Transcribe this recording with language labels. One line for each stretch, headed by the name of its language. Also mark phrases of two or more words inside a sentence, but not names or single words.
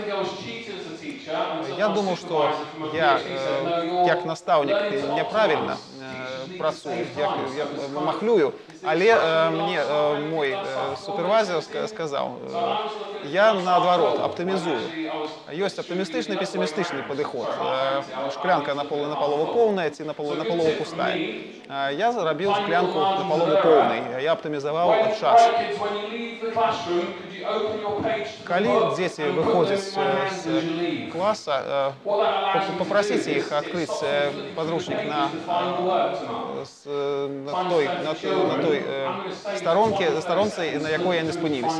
Ukrainian: Я думаю, що я, як наставник, неправильно працюю, я махлюю, але мені мой супервайзер сказав, я наоборот оптимізую. Є оптимістичний, песимістичний підход. Шклянка наполовину повна, ці наполовину пустая.
Belarusian: Я зрабіў склянку напалову поўнай, я аптымізаваў час. Калі дзеці выходзяць з класа, попросіце іх адкрыць падручнік на той старонцы, на якой яны спыніліся.